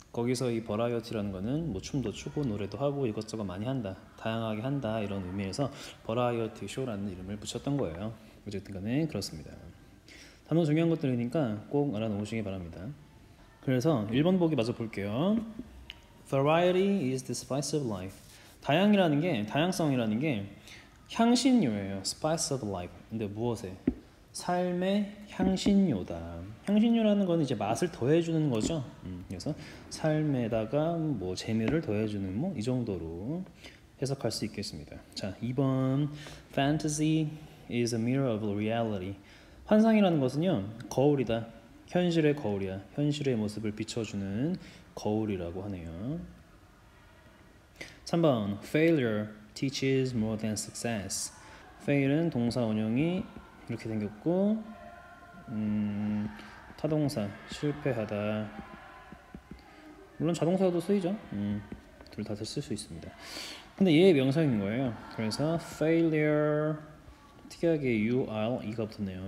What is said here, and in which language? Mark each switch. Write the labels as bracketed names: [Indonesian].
[Korean] 거기서 이 버라이어티라는 거는 뭐 춤도 추고 노래도 하고 이것저것 많이 한다, 다양하게 한다 이런 의미에서 버라이어티 쇼라는 이름을 붙였던 거예요. 어쨌든 간에 그렇습니다. 단어 중요한 것들이니까 꼭 알아놓으시기 바랍니다. 그래서 1번 보기 마저 볼게요. [English] Variety is the spice of life. [Korean] 다양성이라는 게 향신료예요. [English] Spice of life. [Korean] 근데 무엇에? 삶의 향신료다. 향신료라는 건 이제 맛을 더해주는 거죠. 그래서 삶에다가 뭐 재미를 더해주는 뭐 이 정도로 해석할 수 있겠습니다. [English] 자, 2번 Fantasy is a mirror of reality. [Korean] 환상이라는 것은요 거울이다. 현실의 거울이야. 현실의 모습을 비춰주는 거울이라고 하네요. [English] 3번 Failure teaches more than success. [Korean] fail은 동사 원형이 이렇게 생겼고 타동사 실패하다. 물론 자동사도 쓰이죠. 둘 다 쓸 수 있습니다. 근데 얘의 명사인 거예요. 그래서 failure 특이하게 e가 붙었네요.